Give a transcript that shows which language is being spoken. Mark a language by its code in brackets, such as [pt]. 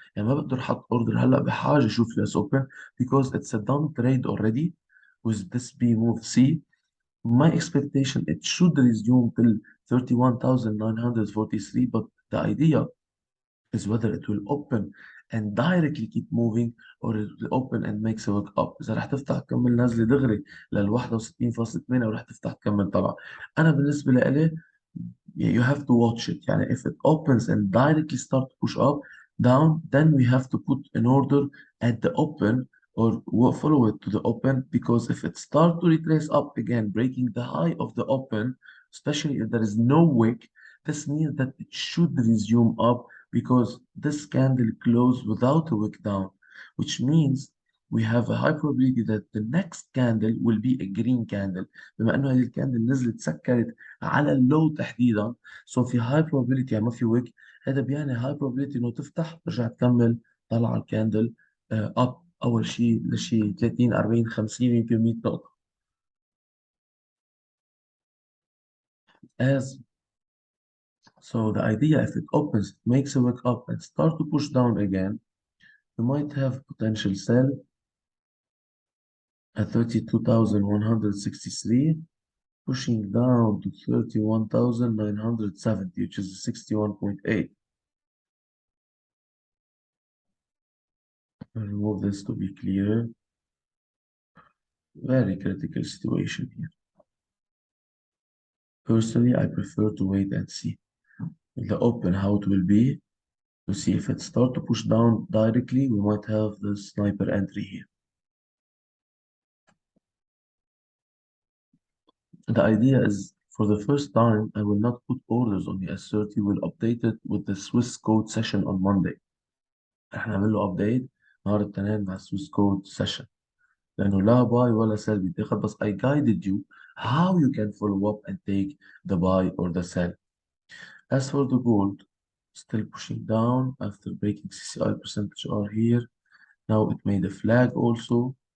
[ar] يعني ما بقدر احط [en] order [ar] هلا، بحاجة اشوف [en] US open because it's a done trade already with this B move C. My expectation it should resume till 31,943, but the idea is whether it will open and directly keep moving or it will open and makes a wick up. [ar] إذا رح تفتح تكمل نازلة دغري لل 61.8 أو رح تفتح تكمل طلع. أنا بالنسبة لي [en] you have to watch it. يعني if it opens and directly start to push up down, then we have to put an order at the open or follow it to the open, because if it start to retrace up again, breaking the high of the open, especially if there is no wick, this means that it should resume up because this candle closed without a wick down, which means we have a high probability that the next candle will be a green candle. [ar] بما انه هذه الكاندل نزلت سكرت على اللو تحديدا، سو في هاي probability، يعني ما في ويك، هذا بيعني هاي probability انه تفتح ترجع تكمل طلع الكاندل اب اول شيء لشيء 30 40 50 يمكن 100 نقطة. [en] as So the idea, if it opens, it makes a wick up and start to push down again, you might have potential sell at 32,163, pushing down to 31,970, which is 61.8. I'll remove this to be clear. Very critical situation here. Personally, I prefer to wait and see the open how it will be, to see if it start to push down directly, we might have the sniper entry here. The idea is for the first time, I will not put orders on the S30. We'll update it with the Swiss code session on Monday. [ar] احنا نعمل له update نهار الاثنين مع Swiss code session. لأنه لا باي ولا sell بيتاخد، بس [en] I guided you how you can follow up and take the buy or the sell. As for the gold, still pushing down after breaking CCI percentage R here. Now it made a flag also.